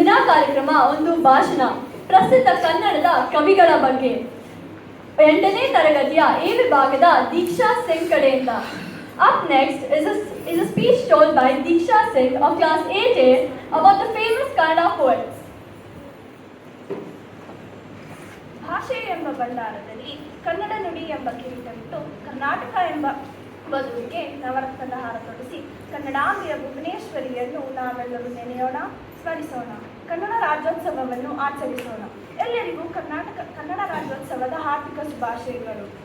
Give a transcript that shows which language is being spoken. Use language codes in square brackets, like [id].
[kn] ಕಾರ್ಯಕ್ರಮ ಒಂದು ಭಾಷಣ ಪ್ರಸಿದ್ಧ ಕನ್ನಡದ ಕವಿಗಳ ಬಗ್ಗೆ 8ನೇ ತರಗತಿಯ ಎ ವಿಭಾಗದ ದೀಕ್ಷಾ ಸಿಂಗ್ ಕಡೆಯಿಂದ. [en] Up next is a speech told by Diksha Singh of class 8A about the famous Kannada poets. [kn] ಭಾಷೆ ಎಂಬ ಭಂಡಾರದಲ್ಲಿ ಕನ್ನಡ ನುಡಿ ಎಂಬ ಕಿರೀಟವಿಟ್ಟು ಕರ್ನಾಟಕ ಎಂಬ ವಧುವಿಗೆ ನವರತ್ನದ ಹಾರ ತೊಡಿಸಿ ಕನ್ನಡಾಂಬೆಯ ಭುವನೇಶ್ವರಿಯನ್ನು ನಾವೆಲ್ಲರೂ ನೆನೆಯೋಣ, ಸ್ಮರಿಸೋಣ. ಕನ್ನಡ ರಾಜ್ಯೋತ್ಸವವನ್ನು ಆಚರಿಸೋಣ. ಎಲ್ಲರಿಗೂ ಕನ್ನಡ ರಾಜ್ಯೋತ್ಸವದ ಹಾರ್ದಿಕ ಶುಭಾಶಯಗಳು.